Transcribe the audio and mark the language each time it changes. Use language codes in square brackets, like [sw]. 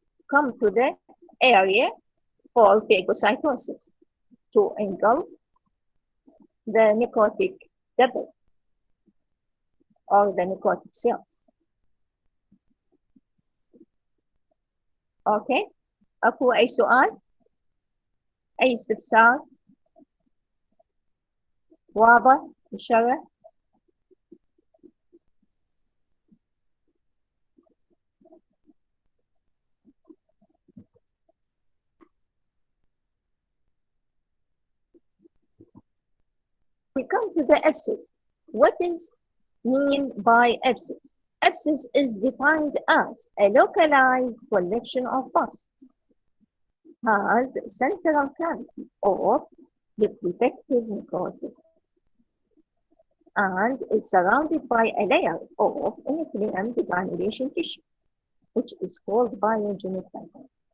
[en] Come to the area for phagocytosis to engulf the necrotic debris or the necrotic cells. [ar] اوكي، اكو اي سؤال؟ اي استفسار؟ واضح الشرح؟ [en] We come to the abscess. What is mean by abscess? Abscess is defined as a localized collection of pus, has central cavity or the protective necrosis, and is surrounded by a layer of inflamed granulation tissue, which is called biogenic membrane.